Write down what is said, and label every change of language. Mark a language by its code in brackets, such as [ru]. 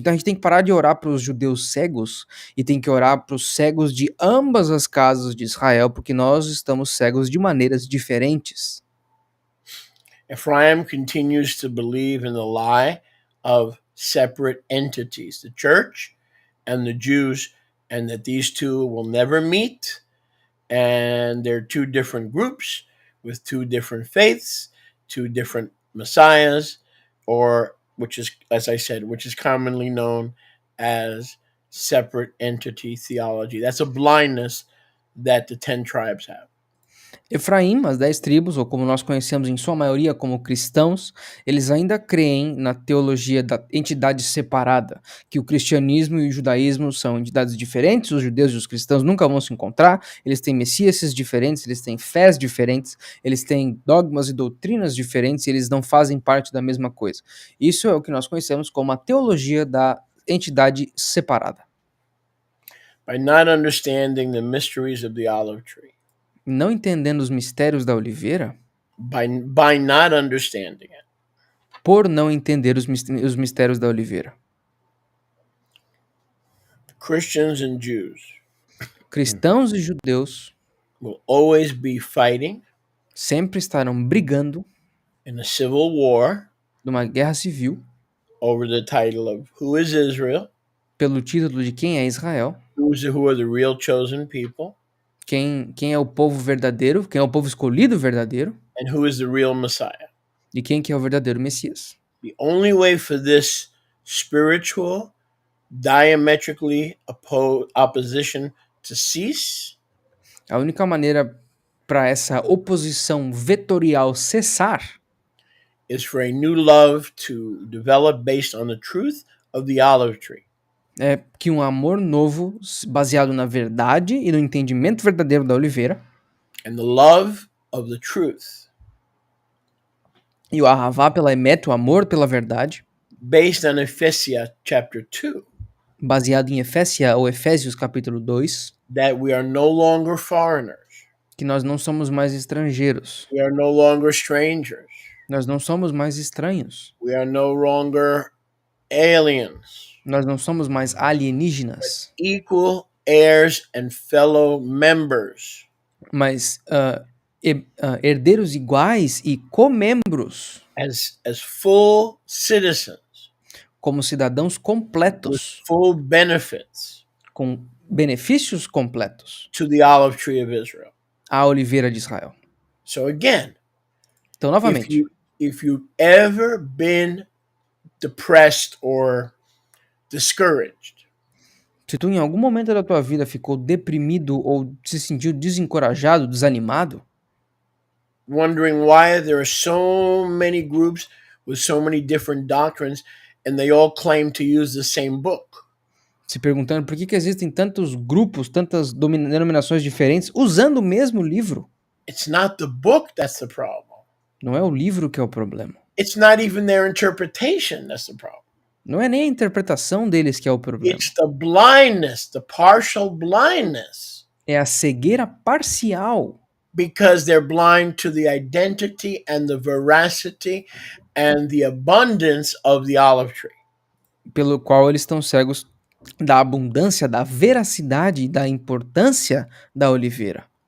[pt] Então a gente tem que parar de orar para os judeus cegos e tem que orar para os cegos de ambas as casas de Israel, porque nós estamos cegos de maneiras diferentes. [en] Ephraim continues to believe in the lie of separate entities, the church and the Jews, and that these two will never meet, and they're two different groups with two different faiths, two different messiahs, or which is, as I said, which is commonly known as separate entity theology. That's a blindness that the 10 tribes have. [pt] Efraim, as 10 tribos, ou como nós conhecemos em sua maioria como cristãos, eles ainda creem na teologia da entidade separada, que o cristianismo e o judaísmo são entidades diferentes, os judeus e os cristãos nunca vão se encontrar, eles têm messias diferentes, eles têm fés diferentes, eles têm dogmas e doutrinas diferentes, e eles não fazem parte da mesma coisa. Isso é o que nós conhecemos como a teologia da entidade separada. [en] By not understanding the mysteries of the olive tree, [pt] Não entendendo os mistérios da oliveira, [en] by not understanding it, [pt] por não entender os mistérios da oliveira. [en] Christians and Jews [pt] Cristãos e judeus [en] will always be fighting [pt] sempre estarão brigando [en] in a civil war [pt] numa guerra civil [en] over the title of who is Israel, [pt] pelo título de quem é Israel, [en] who are the real chosen people, [pt] quem é o povo verdadeiro, quem é o povo escolhido verdadeiro [en] and who is the real Messiah. [pt] e quem que é o verdadeiro Messias. [en] The only way for this spiritual, diametrically opposition to cease [pt] A única maneira para essa oposição vetorial cessar [en] is for a new love to develop based on the truth of the olive tree. [pt] é que um amor novo, baseado na verdade e no entendimento verdadeiro da oliveira, [en] And the love of the truth, [pt] e o ahavá pela emet, o amor pela verdade, [en] based on Ephesians chapter 2, [pt] baseado em Efésios capítulo 2, [en] that we are no longer foreigners, [pt] que nós não somos mais estrangeiros, [en] we are no longer strangers, [pt] nós não somos mais estranhos, [en] we are no longer aliens, [pt] nós não somos mais alienígenas, [en] equal heirs and fellow members [pt] mas herdeiros iguais e comembros, [en] as full citizens [pt] como cidadãos [en] with [pt] completos, [en] full benefits [pt] com benefícios completos, [en] to the olive tree of Israel. [pt] à oliveira de Israel. [en] So again, [pt] Então, novamente, [en] if you've ever been depressed or discouraged, [pt] se tu em algum momento da tua vida ficou deprimido ou se sentiu desencorajado, desanimado, [en] wondering why there are so many groups with so many different doctrines and they all claim to use the same book, [pt] se perguntando por que existem tantos grupos, tantas denominações diferentes usando o mesmo livro, [en] it's not the book that's the problem. [pt] não é o livro que é o problema. [en] It's not even their interpretation that's the problem. [pt] Não é nem a interpretação deles que é o problema. [en] It's the blindness, the partial blindness, [pt] É a cegueira parcial, [en] because they're blind to the identity and the veracity and the abundance of the olive tree. [pt] pelo qual eles estão cegos da abundância, da veracidade e da importância da oliveira.